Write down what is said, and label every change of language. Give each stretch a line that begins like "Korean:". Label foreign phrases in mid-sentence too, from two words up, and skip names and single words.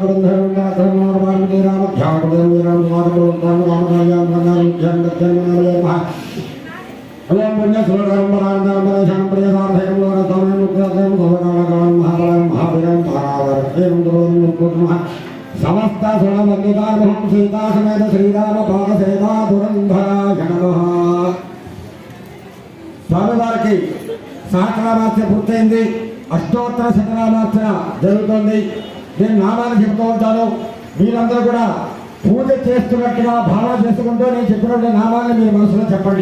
Sanskrit: ओम पुण्य सुरकरं वरानंदनं शरणं प्रियसाधयं लोकसमयं मुक्तयं भवकामकालं महाबलं महावीरं पारावरं द्रोणं मुकुटमः समस्त सुरवन्दितामहं सीता समेत श्रीराम पादसेवा दुरंधराय नमः
Telugu: స్వామివారికి సహస్రనామార్చన పూర్తయింది. అష్టోత్తర శతనామార్చన జరుగుతోంది. నేను నామాన్ని చెప్తూ ఉంటాను. మీరందరూ కూడా పూజ చేస్తున్నట్టుగా భావన చేసుకుంటూ నేను చెప్పినటువంటి నామాన్ని మీరు మనసులో చెప్పండి.